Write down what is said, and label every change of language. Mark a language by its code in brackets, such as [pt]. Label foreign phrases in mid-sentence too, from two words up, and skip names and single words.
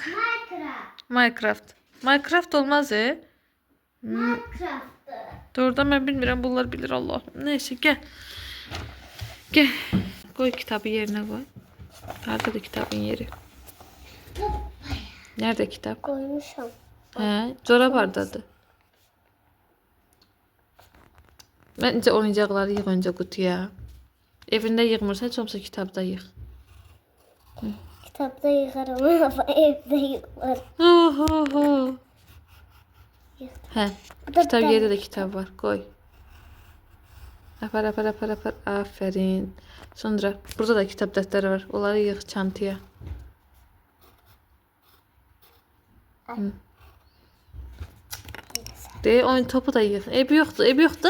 [az] Minecraft. Minecraft olmaz Minecraft. Doğrudan ben bilmirəm. Bunlar bilir Allah. Neyse gel. [tr] Gel. Koy kitabı yerine koy. [az] Haradadır kitabın yeri? [tr] Nerede kitap? [az] Koymuşum. He, çorap hardadır? Bence oyuncaqları yığ önce qutuya. Evində yığmırsan, heç olmasa kitabda yığ. [tr] Kitapta yıkarım ama evde yıkarım. Oho. [az] Hə, da kitab bir yerdə də kitab var. Qoy. Apar. Aferin. Sonra burada da kitap dəftəri var. Onları yığ çantaya. De, oyun topu da yığ. Ev yoxdur. Ev yoxdur.